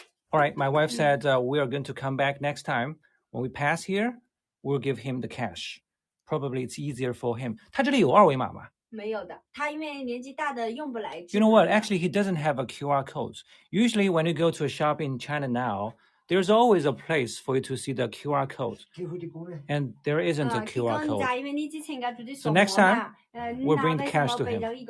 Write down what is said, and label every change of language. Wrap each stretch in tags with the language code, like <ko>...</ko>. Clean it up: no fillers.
<en>All right, my wife said we are going to come back next time. When we pass here, we'll give him the cash. Probably it's easier for him.</en> <zh>他这里有二维码吗？没有的，他因为年纪大的用不来。</zh> <en>You know what? Actually, he doesn't have a QR code. Usually, when you go to a shop in China now, there's always a place for you to see the QR code. And there isn't a QR code. So next time, we'll bring the cash to him.</en>